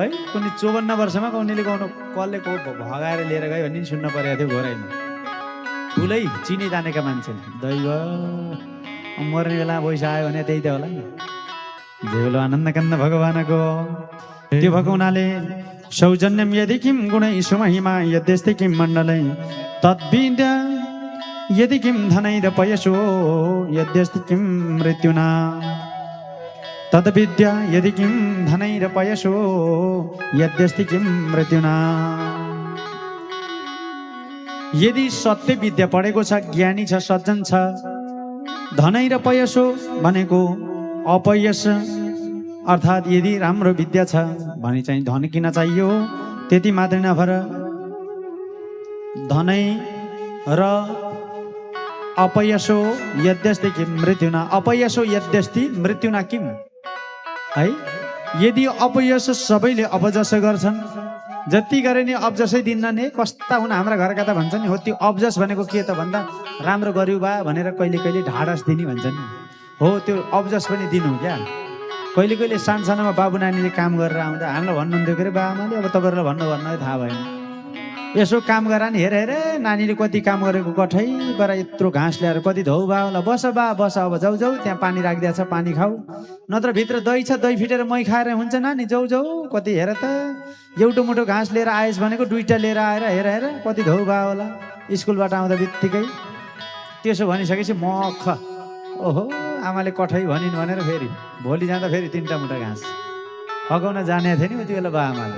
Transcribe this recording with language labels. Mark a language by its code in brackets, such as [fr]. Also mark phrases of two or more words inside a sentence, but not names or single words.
[ne] कुनै 54 वर्षमा उनीहरूले गाउनु कसले को भगाएर लिएर गयो भन्ने सुन्न परेको थियो घोराइमा। ठुलै चिने जानेका मान्छेले दैव मर्ने बेला पैसा आयो भने त्यही त होला नि। जय बोलो आनन्द कन्द भगवानको। त्यो भएको हुनाले [sa] सौजन्यम यदि किम गुणै सुमहिमा यद्यस्ति किम मण्डलै तद्विद्या यदि किम धनैर पयसो यद्यस्ति किम मृत्युना तद्विद्या यदि किम धनैर पयसो यद्यस्ति किम मृत्युना। [ne] यदि सत्य विद्या पढेको छ, ज्ञानी छ, सज्जन छ, [sa] धनै र पयसो [ne] भनेको अपयस अर्थात् यदि राम्रो विद्या छ भने चाहिँ धन किन चाहियो? त्यति मात्रै नभएर [sa] धनै र अपयसो यद्यस्ति किम मृत्युना, अपयसो यद्यस्ति मृत्युना किम है। [ne] यदि अपयस सबैले अपजस गर्छन्, जति गरे नि अबजसै दिन्न नि, कस्ता हुन् हाम्रा घरका त भन्छन् नि। हो त्यो अबजस भनेको के त भन्दा राम्रो गर्यो बा भनेर कहिले कहिले ढाडस दिने भन्छन् नि। हो त्यो अबजस पनि दिनु क्या। कहिले कहिले सानसानोमा बाबु नानीले काम गरेर आउँदा हामीलाई भन्नुहुन्थ्यो के अरे बा आमाले अब तपाईँहरूलाई भन्नु थाहा भएन, यसो काम गरा नि, हेर हेर नानीले कति काम गरेको, कठैबाट यत्रो घाँस ल्याएर कति धौ बा होला, बस बा बस अब जाउ जाउ त्यहाँ पानी राखिदिएको छ पानी खाऊ, नत्र भित्र दही छ दही फिटेर मै खाएर हुन्छ नानी, जाउ जाउ कति हेर त एउटो मुठो घाँस लिएर आएछ भनेको दुईटा लिएर आएर हेर हेर कति धौ बा होला स्कुलबाट आउँदा बित्तिकै। त्यसो भनिसकेपछि मख ओहो आमाले कठै भनिन् भनेर फेरि भोलि जाँदा फेरि 3टा मुठा घाँस फकाउन जाने थियो नि उति बेला बा आमाले।